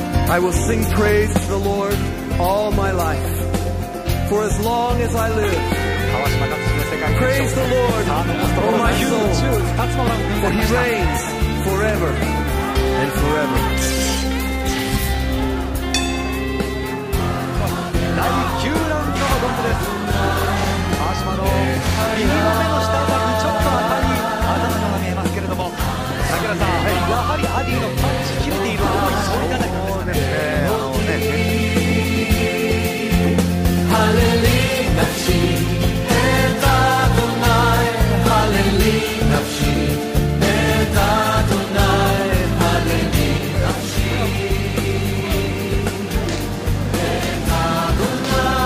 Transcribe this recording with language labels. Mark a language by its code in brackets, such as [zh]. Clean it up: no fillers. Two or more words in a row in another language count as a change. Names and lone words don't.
[en] I will sing praise to the Lord all my life, for as long as I live. Praise the Lord, O my soul, for He reigns forever and forever. [ja] 第9ラウンドのゴングです。川島の右の目の下にちょっと赤いあざが見えますけれども、桜さん、やはりアディのパンチ切れているところにそういかないんですね。 [he] הללויה נפשי את אדוני. הללויה נפשי את אדוני. הללויה נפשי את אדוני.